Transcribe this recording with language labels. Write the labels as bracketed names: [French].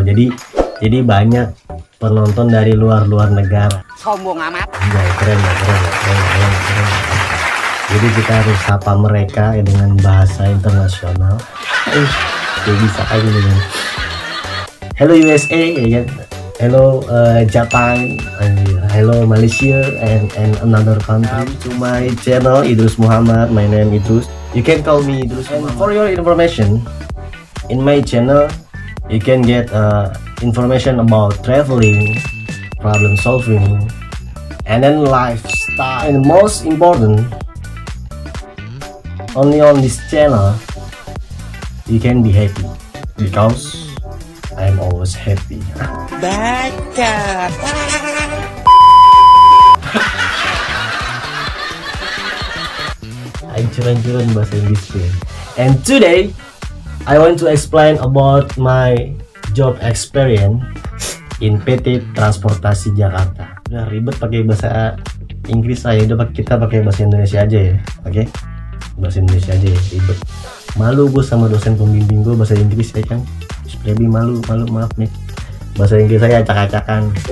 [Indonesian] Jadi banyak penonton dari luar negara. Sombong amat. Ya, keren. Jadi kita harus sapa mereka dengan bahasa internasional. Jadi bisa aja dengan [English] Hello USA [Indonesian] ya kan? [English] Hello Japan, hello Malaysia and another country. To my channel Idrus Muhammad, my name Idrus. You can call me Idrus. And for your information, in my channel you can get information about traveling, problem solving, and then lifestyle. And most important, only on this channel you can be happy because I am always happy. [Indonesian] Baca. Hancur-hancuran bahasa Inggris gue. [English] And today I want to explain about my job experience in PT Transportasi Jakarta. [Indonesian] Udah ribet pakai bahasa Inggris aja, udah kita pakai bahasa Indonesia aja ya. Oke? Bahasa Indonesia aja ya, ribet. Malu gue sama dosen pembimbing gue bahasa Inggris ya kan. Lebih malu maaf nih. Bahasa Inggris saya acak-acakan.